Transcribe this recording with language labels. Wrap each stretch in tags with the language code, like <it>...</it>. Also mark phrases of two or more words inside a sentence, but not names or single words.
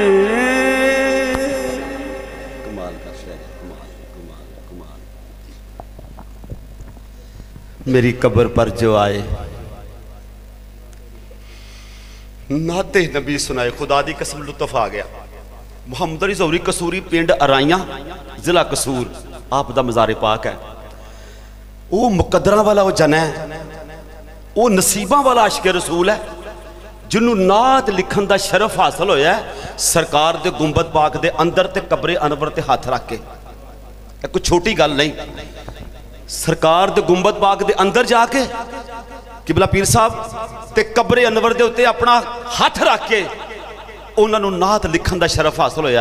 <ur>کمال کا شعر کمال کمال کمال میری قبر پر جو آئے نعت نبی سنائے</ur> <pa>خدا دی قسم لطف آ گیا محمد علی زہری قصوری پنڈ ارائیاں ضلع قصور آپ دا مزار پاک ہے وہ مقدرہ والا وہ جن ہے وہ نصیبہ والا عاشق رسول ہے جنہاں نعت لکھن دا شرف حاصل ہویا سرکار دے گنبد پاک دے اندر تے قبر انور تے ہتھ رکھ کے. کوئی چھوٹی گل نہیں، سرکار دے گنبد پاک دے اندر جا کے قبلہ پیر صاحب تے قبر انور دے اتے اپنا ہتھ رکھ کے انہاں نے نعت لکھن دا شرف حاصل ہویا.</pa>